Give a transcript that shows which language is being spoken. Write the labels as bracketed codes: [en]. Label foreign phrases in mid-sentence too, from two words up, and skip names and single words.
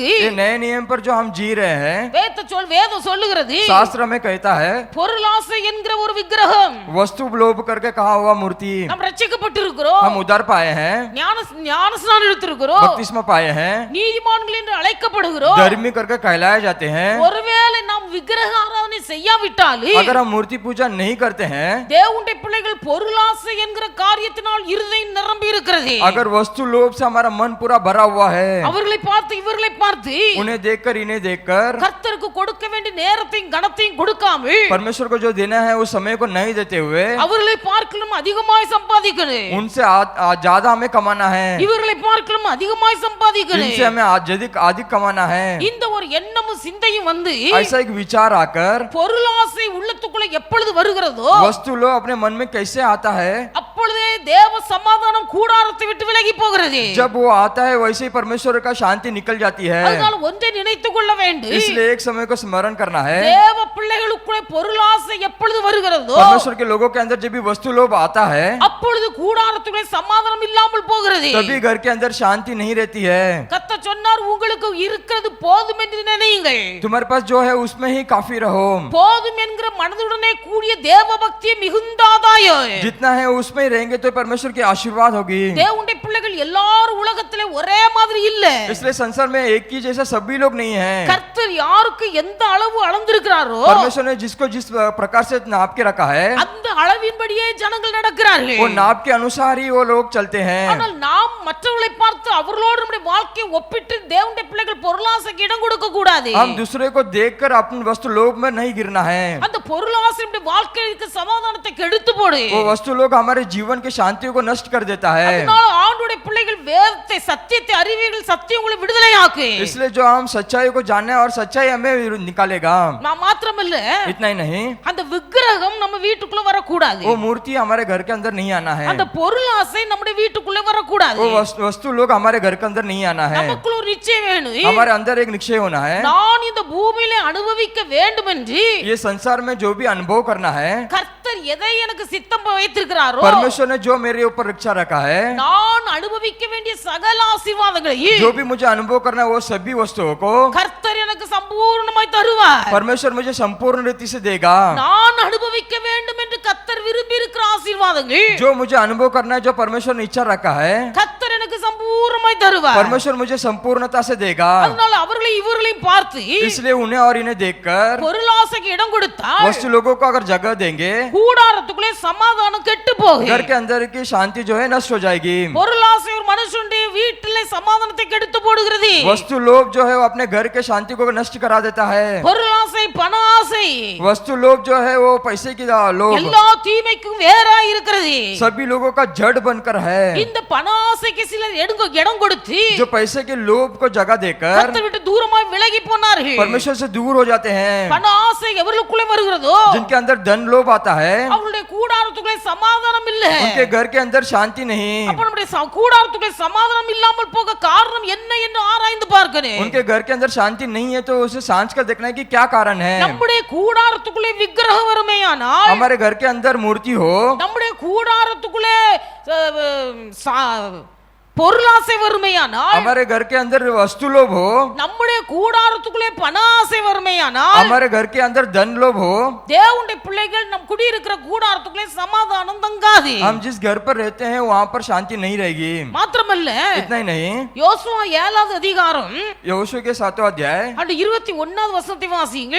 [hi] ये नए नियम पर जो हम जी रहे हैं, [ta] வேதம் சொல்லுகிறது [hi] शास्त्र में कहता है [ta] பொருளாசை என்கிற ஒரு விக்கிரகம். [hi] वस्तु लोभ करके कहा हुआ मूर्ति। [ta] நாம் ரட்சிக்கப்பட்டிருக்கிறோம், [hi] हम उद्धार पाए हैं, [ta] ஞானஸ்நானம் எடுத்திருக்கிறோம், [hi] बपतिस्मा पाए हैं, [ta] நீதிமான்கள் என்று அழைக்கப்படுகிறோம். [hi] धर्मी करके कहलाए जाते हैं। [ta] ஒருவேளை நாம் விக்கிரக ஆராதனை செய்யாவிட்டால் [hi] अगर हम मूर्ति पूजा नहीं करते हैं, [ta] தேவனுடைய பிள்ளைகள் பொருளாசை என்கிற காரியத்தினால் இருதயம் நிரம்பி இருக்கிறது. [hi] अगर वस्तु लोभ से हमारा मन पूरा भरा हुआ है, [ta] அவர்களை பார்த்து இவர்களை பார்த்து [hi] उन्हें देखकर इन्हें देखकर [ta] கர்த்தருக்கு கொடுக்க வேண்டிய நேரத்தையும் கனத்தையும் கொடுக்காமல் [hi] परमेश्वर को जो देना है उस समय को नहीं देते हुए [ta] அவர்களை பார்க்கலும் அதிகமாய் சம்பாதிக்கணும், [hi] उनसे ज्यादा हमें कमाना है, [ta] இவர்களை பார்க்கலும் அதிகமாய் சம்பாதிக்கணும். [hi] इनसे हमें अधिक कमाना है। [ta] இந்த ஒரு எண்ணமும் சிந்தையும் வந்து [hi] ऐसा एक विचार आकर [ta] பொருளாசை உள்ளத்துக்குள்ள எப்பொழுது வருகிறதோ [hi] वस्तु लोग अपने मन में कैसे आता है, [ta] அப்பொழுதே தேவ சமாதானம் கூடாரத்தை விட்டு விலகி போகிறது. [hi] जब वो आता है वैसे ही परमेश्वर का शांति निकल जाती है। [ta] அதனால ஒன்றை நினைத்துக் கொள்ள வேண்டும், [hi] इसलिए एक समय को स्मरण करना है, [ta] தேவ பிள்ளைகளுக்குள்ளே பொருளாசை எப்பொழுது வருகிறதோ [hi] परमेश्वर के लोगों के अंदर जब भी वस्तु लोभ आता है [ta] அப்பொழுது கூடாரத்துக்குள்ளே சமாதானம் இல்லாமல் போகிறது. [hi] तभी घर के अंदर शांति नहीं रहती है। [ta] கர்த்தர் சொன்னார், உங்களுக்கு இருக்கிறது போதும் என்று நினையுங்கள். [hi] तुम्हारे पास जो है उसमें ही काफी रहो। [ta] போதும் என்கிற மனதுடனே கூடிய தேவ பக்தியை மிகுந்த ஆதாயம். [hi] जितना है उसमें ही रहेंगे तो परमेश्वर की आशीर्वाद होगी। [ta] தேவனுடைய பிள்ளைகள் எல்லாரும் உலகத்திலே ஒரே மாதிரி இல்ல. [hi] इसलिए संसार में एक ही जैसा सभी लोग नहीं हैं। [ta] கர்த்தர் யாருக்கு எந்த அளவு அளந்திருக்கிறாரோ [hi] परमेश्वर ने जिसको जिस प्रकार से नाप के रखा है [ta] அந்த அளவின்படியே ஜனங்கள் நடக்கிறார்கள். [hi] वो नाप के अनुसार ही वो लोग चलते हैं। [ta] ஆனால் நாம் மற்றவர்களை பார்த்து அவர்களோடு நம்முடைய வாழ்க்கையை ஒப்பிட்டு தேவனுடைய பிள்ளைகள் பொருளாசைக்கு இடம் கொடுக்க கூடாது. [hi] हम दूसरे को देखकर अपनी वस्तु लोभ में नहीं गिरना है। [ta] அந்த பொருளாசை நம்முடைய வாழ்க்கைக்கு சமாதானத்தை கெடுத்து போடு. [hi] वो वस्तु लोग हमारे जीवन की शांति को नष्ट कर देता है। [ta] அதனால ஆண்டவருடைய பிள்ளைகள் வேதத்தை சத்தியத்தை அறிவீர்கள், சத்தியம் உங்களை விடுதலையாக்கு. [hi] इसलिए जो हम सच्चाई को जाने और सच्चाई हमें निकालेगा। [ta] நான் மாத்திரமல்ல, [hi] इतना ही नहीं, [ta] அந்த விக்கிரகம் நம்ம வீட்டுக்குள்ள வரக்கூடாது. [hi] वो मूर्ति हमारे घर के अंदर नहीं आना है। [ta] அந்த பொருளாசை நம்முடைய வீட்டுக்குள்ள வரக்கூடாது. [hi] वो वस्तु लोग हमारे घर के अंदर नहीं आना है। [ta] நமக்குள்ள ஒரு நிச்சயம் வேணும், [hi] हमारे अंदर एक निश्चय होना है, [ta] நான் இந்த பூமியிலே அனுபவிக்க வேண்டும் என்று [hi] ये संसार में जो भी अनुभव करना है, [ta] கர்த்தர் எதை எனக்கு சித்தம் வைத்திருக்கிறாரோ [hi] परमेश्वर ने जो मेरे ऊपर इच्छा रखा है, [ta] நான் அனுபவிக்க வேண்டிய சகல ஆசீர்வாதங்களையும் [hi] जो भी मुझे अनुभव करना है वो सभी वस्तुओं को [ta] கர்த்தர் எனக்கு சம்பூர்ணமாய் தருவார். [hi] परमेश्वर मुझे संपूर्ण रीति से देगा। [ta] நான் அனுபவிக்க வேண்டும் என்று கர்த்தர் விரும்பி இருக்கிற ஆசீர்வாதங்கள் [hi] जो मुझे अनुभव करना है, जो परमेश्वर ने इच्छा रखा है, [ta] கர்த்தர் எனக்கு சம்பூர்ணமாய் தருவார். [hi] परमेश्वर मुझे संपूर्णता से देगा। [ta] அதனால அவர்களை இவர்களையும் பார்த்து [hi] इसलिए उन्हें और इन्हें देखकर [ta] பொருளாசைக்கு இடம் கொடுத்தால் [hi] वस्तु लोगों को अगर जगह देंगे, [ta] கூடாரத்துக்குள்ளே சமாதானம் கெட்டு போகும். [hi] घर के अंदर की शांति जो है नष्ट हो जाएगी। [ta] பொருளாசை ஒரு மனுஷனுடைய வீட்டிலே சமாதானத்தை கெடுத்து போடுகிறது. [hi] वस्तु लोग जो है वो अपने घर के शांति को नष्ट करा देता है। [ta] பொருளாசை பண ஆசை [hi] वस्तु लोग जो है वो पैसे की लोग [ta] எல்லா தீமைக்கும் வேறா இருக்கிறது. [hi] सभी लोगों का जड़ बनकर है। [ta] இந்த பண ஆசைக்கு சிலர் இடம் கொடுத்து [hi] जो पैसे के लोभ को जगह देकर [ta] கர்த்தரை விட்டு தூரமாய் விலகி போனார்கள். [hi] परमेश्वर से दूर हो जाते हैं। [ta] பண ஆசை எவர்களுக்குள்ளே வருகிறதோ [hi] जिनके अंदर धन लोभ आता है, [ta] அவர்களுடைய கூடாரத்துக்குள்ளே சமாதானம் இல்லை. [hi] उनके घर के अंदर शांति नहीं। [ta] அப்ப நம்முடைய கூடாரத்துக்குள்ளே சமாதானம் இல்லாமல் போக காரணம் என்ன என்று ஆராய்ந்து பார்க்கணும். [hi] उनके घर के अंदर शांति नहीं है तो उसे सांच कर देखना है कि क्या कारण है। [ta] நம்முடைய கூடாரத்துக்குள்ளே விக்கிரகம் வருமேயானால், [hi] हमारे घर के अंदर मूर्ति हो, [ta] நம்முடைய கூடாரத்துக்குள்ளே பொருளாசை வருமேயானால், [hi] हमारे घर के अंदर वस्तु लोभ हो, [ta] நம்முடைய கூடாரத்துக்குள்ளே பண ஆசை வருமேயானால், [hi] हमारे घर के अंदर धन लोभ हो, [ta] தேவனுடைய பிள்ளைகள் நம் குடியிருக்கிற கூடாரத்துக்குள்ளே சமாதானம் தங்காது. [hi] हम जिस घर पर रहते हैं वहां पर शांति नहीं रहेगी। [ta] மாத்திரமல்ல, [hi] इतना ही नहीं, [ta] யோசுவா 7வது அதிகாரம் [hi] यहोशू के 7वां अध्याय [ta] அந்த 21வது வசனத்தை வாசியுங்கள்.